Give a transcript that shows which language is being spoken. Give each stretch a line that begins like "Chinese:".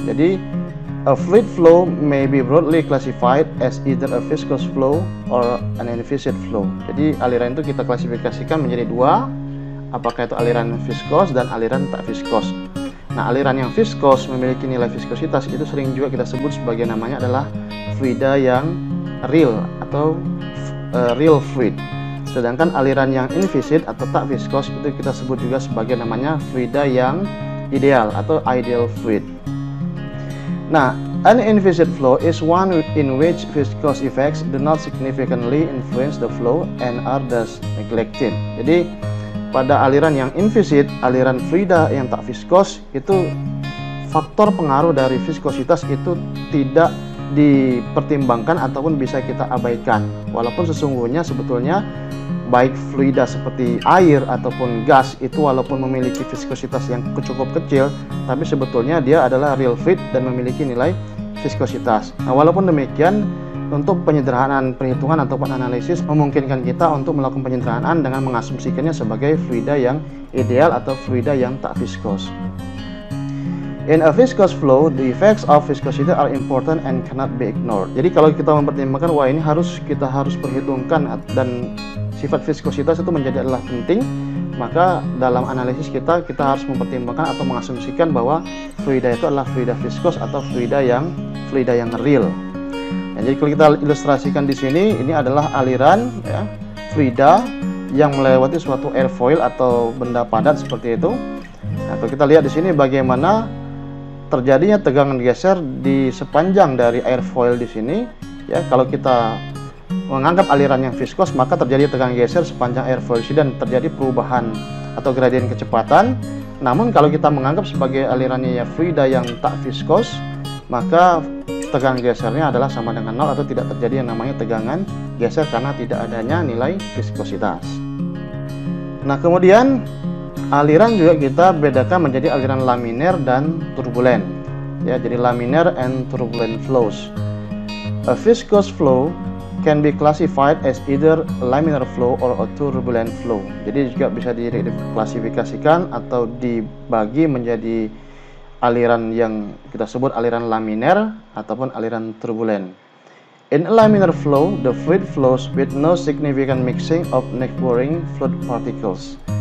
Indonesian: Jadi
English: a fluid flow may be broadly classified as either a viscous flow or an inviscid flow.
Indonesian: Jadi aliran itu kita klasifikasikan menjadi dua, apakah itu aliran viskos dan aliran tak viskos. Nah, aliran yang viskos memiliki nilai viskositas itu sering juga kita sebut sebagai namanya adalah fluida yang real atau
English: real fluid.
Indonesian: Sedangkan aliran yang inviscid atau tak viskos itu kita sebut juga sebagai namanya fluida yang ideal atau
English: ideal fluid.
Indonesian: Nah,
English: an inviscid flow is one in which viscous effects do not significantly influence the flow and are thus neglected.
Indonesian: Jadi pada aliran yang inviscid, aliran fluida yang tak viskos, itu faktor pengaruh dari viskositas itu tidak dipertimbangkan ataupun bisa kita abaikan. Walaupun sesungguhnya sebetulnya baik fluida seperti air ataupun gas itu walaupun memiliki viskositas yang cukup kecil, tapi sebetulnya dia adalah
English: real fluid
Indonesian: dan memiliki nilai viskositas. Nah, walaupun demikian, untuk penyederhanaan perhitungan ataupun analisis memungkinkan kita untuk melakukan penyederhanaan dengan mengasumsikannya sebagai fluida yang ideal atau fluida yang tak viskos.
English: In a viscous flow, the effects of viscosity are important and cannot be ignored.
Indonesian: Jadi kalau kita mempertimbangkan, wah ini kita harus perhitungkan dan sifat viskositas itu menjadi adalah penting, maka dalam analisis kita harus mempertimbangkan atau mengasumsikan bahwa fluida itu adalah fluida viskos atau fluida yang real. Nah, jadi kalau kita ilustrasikan di sini, ini adalah aliran ya, fluida yang melewati suatu airfoil atau benda padat seperti itu. Nah, kalau kita lihat di sini bagaimana terjadinya tegangan geser di sepanjang dari airfoil di sini. Ya, kalau kita menganggap aliran yang viskos, maka terjadi tegangan geser sepanjang airfoil dan terjadi perubahan atau gradien kecepatan. Namun kalau kita menganggap sebagai alirannya ya fluida yang tak viskos, maka tegangan gesernya adalah sama dengan 0 atau tidak terjadi yang namanya tegangan geser karena tidak adanya nilai viskositas. Nah, kemudian aliran juga kita bedakan menjadi aliran laminer dan turbulen. Ya, jadi laminer
English: and turbulent flows. A viscous flow can be classified as either a laminar flow or a turbulent flow.
Indonesian: Jadi juga bisa diklasifikasikan atau dibagi menjadi aliran yang kita sebut aliran laminer ataupun aliran turbulent.
English: In a laminar flow, the fluid flows with no significant mixing of neighboring fluid particles.